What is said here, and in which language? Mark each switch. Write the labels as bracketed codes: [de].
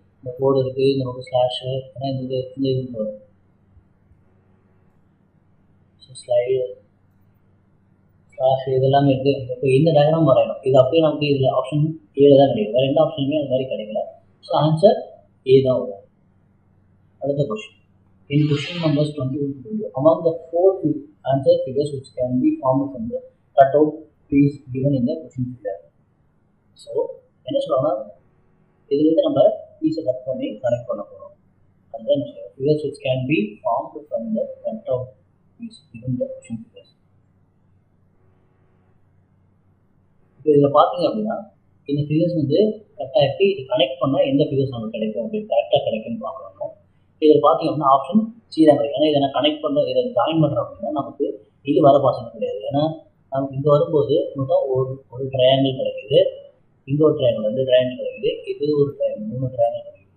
[ta] இந்த கோடு இருக்குது, இந்த பக்கம் ஸ்லாஷு, ஏன்னா இந்த இது வரும். ஸோ ஸ்லைடு ஸ்லாஷ் இதெல்லாமே இருக்குது. இப்போ இந்த டயக்ராம் வரையணும். இது அப்படியே நமக்கு இதில் ஆப்ஷன் ஏல தான் கிடைக்கும். வேறு எந்த ஆப்ஷனுமே அது மாதிரி கிடைக்கல. ஸோ ஆன்சர் ஏ தான் வரும். அடுத்த question. [en] In question numbers 21 among the four answer figures which can be formed from the cutout is given in the question figure. [ta] So என்ன சொல்றாங்கன்னா இதுலேருந்து நம்ம பீஸை கட் பண்ணி கனெக்ட் பண்ண போகிறோம். அதுதான் [en] figures which can be formed from the cutout is given in the question figures. [ta] இப்போ இதில் பார்த்தீங்க அப்படின்னா இந்த ஃபிகர்ஸ் வந்து கரெக்டாக எப்படி இது கனெக்ட் பண்ணால் எந்த ஃபிகர்ஸ் நமக்கு கிடைக்கும் அப்படின்னு கரெக்டாக கிடைக்கும்னு பார்க்கணும். இதில் பார்த்தீங்க அப்படின்னா ஆப்ஷன் சி தான் கிடைக்கும். ஏன்னா இதை நான் கனெக்ட் பண்ணுற இதை ஜாயின் பண்ணுறோம் அப்படின்னா நமக்கு இது வர பாசனம் கிடையாது. ஏன்னா நமக்கு இங்கே வரும்போது மொத்தம் ஒரு ட்ரையாங்கிள் கிடைக்குது, இங்கே ஒரு ட்ரையாங்கிள், 2 ட்ரையாங்கிள் கிடைக்குது, இது ஒரு ட்ரையாங்கிள், 3 ட்ரையாங்கிள் கிடைக்குது.